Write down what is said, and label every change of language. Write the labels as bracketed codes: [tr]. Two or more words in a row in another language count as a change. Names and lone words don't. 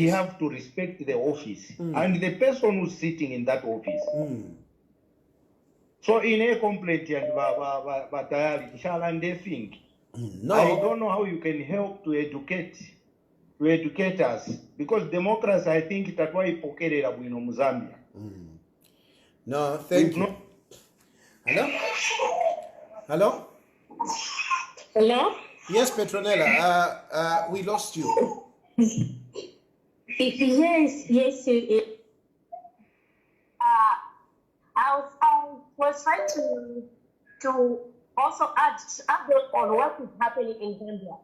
[en] We have to respect the office and the person who's sitting in that office. So, in a complaint, and they think, no. I don't know how you can help to educate us, because democracy, I think that's why [bem] pokerera bwino mu Zambia. [en] No, thank you. Hello? Hello? Hello? Yes, Petronella. We lost you. Yes. I was trying to also add on what is happening in Zambia.